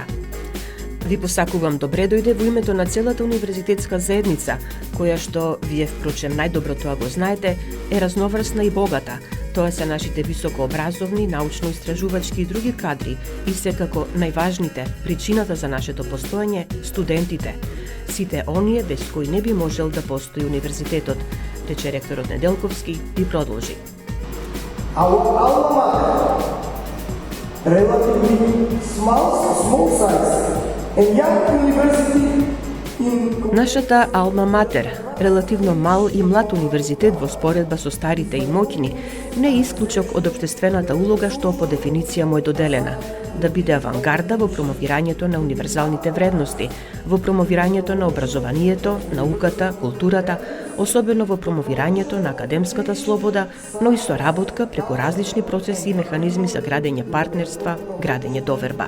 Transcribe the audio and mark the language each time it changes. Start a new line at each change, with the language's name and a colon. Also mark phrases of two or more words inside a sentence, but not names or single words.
Macedonian: Ви посакувам добре дојде во името на целата универзитетска заедница, која што, вие впрочем најдобро тоа го знаете, е разноврсна и богата. Тоа се нашите високообразовни, научно-истражувачки и други кадри и секако најважните, причината за нашето постоење, студентите. Сите оние без кои не би можел да постои универзитетот, рече ректорот Неделковски и продолжи.
English: Our alma mater, relatively small size, and young university in...
Macedonian: Нашата алма матер, релативно мал и млад универзитет во споредба со старите и моќни, не е исклучок од општествената улога што по дефиниција му е доделена, да биде авангарда во промовирањето на универзалните вредности, во промовирањето на образованието, науката, културата, особено во промовирањето на академската слобода, но и соработка преку различни процеси и механизми за градење партнерства, градење доверба.